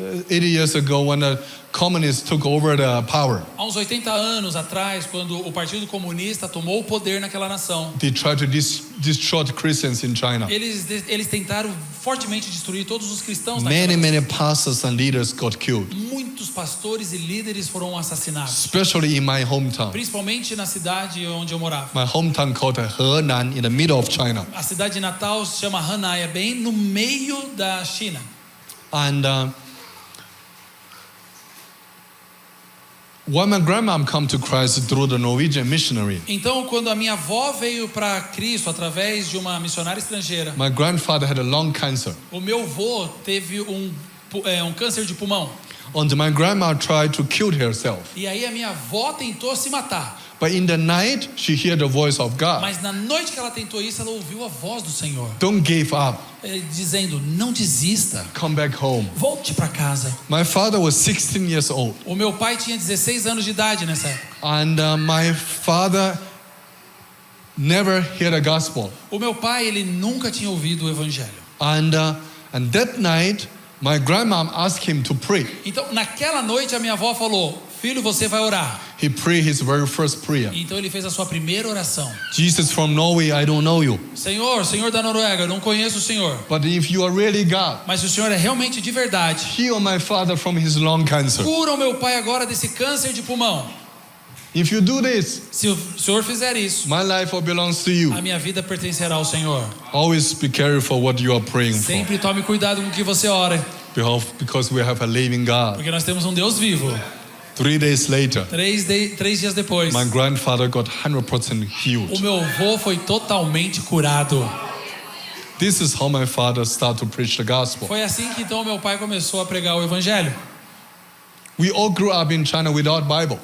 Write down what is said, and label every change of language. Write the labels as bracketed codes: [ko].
[en] 80 years ago, when the communists took over the power, [pt] Há uns 80 anos atrás, quando o Partido Comunista tomou o poder naquela nação, [en] they tried to destroy Christians in China. [pt] eles tentaram fortemente destruir todos os cristãos naquela [en] Many, [pt] nação. [en] many pastors and leaders got killed, [pt] Muitos pastores e líderes foram assassinados, [en] especially in my hometown. [pt] principalmente na cidade onde eu morava. [en] My hometown called Henan in the middle of China. [pt] A cidade natal se chama Hanai, é bem no meio da China. [en] And when my grandmom come to Christ through the Norwegian missionary, [pt] Então, quando a minha avó veio para Cristo através de uma missionária estrangeira, [en] my grandfather had a lung cancer. [pt] o meu avô teve um câncer de pulmão. [en] And my grandma tried to kill herself. [pt] E aí a minha avó tentou se matar. [en] But in the night, she heard the voice of God. [pt] Mas na noite que ela tentou isso, ela ouviu a voz do Senhor, [en] Don't give up. [pt] dizendo: não desista, [en] Come back home. [pt] volte para casa. [en] My father was 16 years old. [pt] O meu pai tinha 16 anos de idade nessa época. [en] And my father never heard the gospel. [pt] O meu pai, ele nunca tinha ouvido o evangelho. [en] And that night, my grandmom asked him to pray. [pt] Então, naquela noite, a minha avó falou: filho, você vai orar. [en] He prayed his very first prayer. [pt] Então ele fez a sua primeira oração. [en] Jesus from Norway, I don't know you. [pt] Senhor da Noruega, eu não conheço o Senhor. [en] But if you are really God, [pt] Mas se o Senhor é realmente de verdade, [en] heal my father from his lung cancer. [pt] cura o meu pai agora desse câncer de pulmão. [en] If you do this, [pt] Se o Senhor fizer isso, [en] my life belongs to you. [pt] a minha vida pertencerá ao Senhor. [en] Always be careful what you are praying for. [pt] Sempre tome cuidado com o que você ora, [en] Because we have a living God. [pt] porque nós temos um Deus vivo. [en] 3 days later, [pt] 3 dias depois, [en] my grandfather got 100% [pt] o [en] healed. [pt] meu avô foi totalmente curado. [en] This is how my father started to preach the gospel. [pt] Foi assim que então meu pai começou a pregar o evangelho. [en] We all grew up in China without Bible.